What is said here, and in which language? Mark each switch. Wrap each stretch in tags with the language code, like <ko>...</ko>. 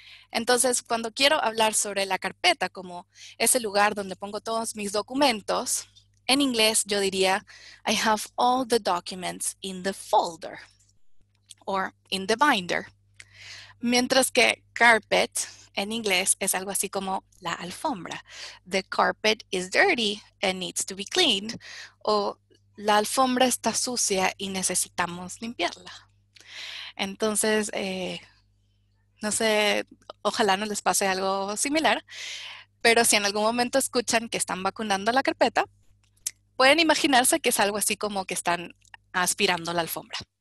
<es>Entonces, cuando quiero hablar sobre la carpeta como ese lugar donde pongo todos mis documentos, en inglés yo diría,</es> <en>I have all the documents in the folder or in the binder.</en> <es>Mientras que carpet en inglés es algo así como la alfombra.</es> <en>The carpet is dirty and needs to be cleaned.</en> <es>O la alfombra está sucia y necesitamos limpiarla. Entonces, no sé, ojalá no les pase algo similar, pero si en algún momento escuchan que están vacunando la carpeta, pueden imaginarse que es algo así como que están aspirando la alfombra.</es>